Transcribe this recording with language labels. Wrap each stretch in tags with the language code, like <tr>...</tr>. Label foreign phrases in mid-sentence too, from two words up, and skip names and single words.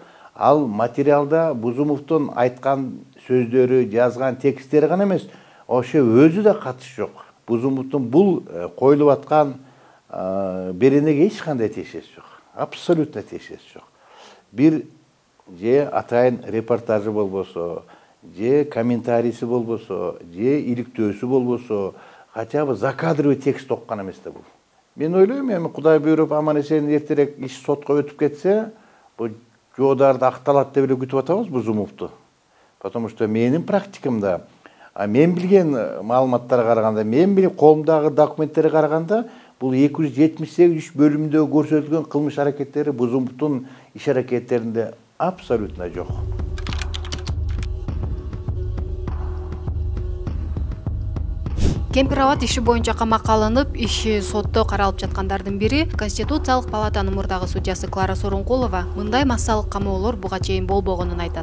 <ky>Ал материалда Бузумовдун айткан сөздөрү, жазган тексттери гана эмес, ошо өзү да катышы жок. Бузумовдун бул коюлуп аткан беренеге эч кандай тиешеси жок. Абсолютно тиешеси жок. Бир же атайын репортажы болбосо, же комментарийси болбосо, же иликтөөсү болбосо,</ky> <ru>хотя бы закадровый текст</ru> <ky>оккан эмес да бул. Мен ойлойм, эми Кудай буйруп аман-эсен эртерээк иш сотко өтүп кетсе, бул жоодарды акталат деп эле күтүп атабыз Бузумовду.</ky> <ru>Потому что</ru> <ky>менин практикамда, мен билген маалыматтарга караганда, мен билген колумдагы документтерге караганда, бул 278 бөлүмүндө көрсөтүлгөн кылмыш аракеттери Бузумовдун иш аракеттеринде абсолютно жок. Кемпир-Абад иши боюнча камакка алынып, иши сотто каралып жаткандардын бири Конституциялык палатанын мурдагы судьясы Клара Сооронкулова мындай массалык камоолор буга чейин болбогонун айтат.</ky>